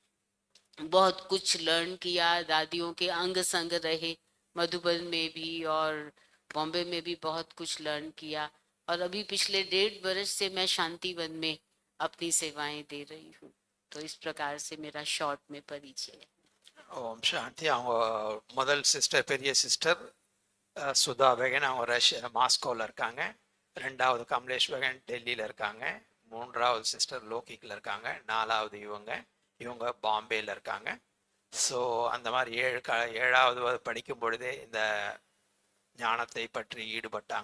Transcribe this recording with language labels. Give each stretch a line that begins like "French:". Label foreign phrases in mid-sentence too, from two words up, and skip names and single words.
Hindi: बहुत कुछ लर्न किया, दादियों के अंग संग रहे, मधुबन में भी और बॉम्बे में भी बहुत कुछ लर्न किया। और अभी पिछले 1.5 वर्ष से मैं शांतिवन में अपनी सेवाएं दे रही हूँ। तो इस प्रकार से मेरा शॉर्ट में परिचय है।
Tamil: ஓம் சாந்தி. அவங்க முதல் சிஸ்டர், பெரிய சிஸ்டர் சுதா பெகன், அவங்க மாஸ்கோவில் இருக்காங்க. ரெண்டாவது கமலேஷ் பெகன் டெல்லியில் இருக்காங்க. மூன்றாவது சிஸ்டர் லோக்கிக்கில் இருக்காங்க. நாலாவது இவங்க பாம்பேயில் இருக்காங்க. ஸோ அந்த மாதிரி ஏழாவது படிக்கும் பொழுதே இந்த ஞானத்தை பற்றி ஈடுபட்டாங்க.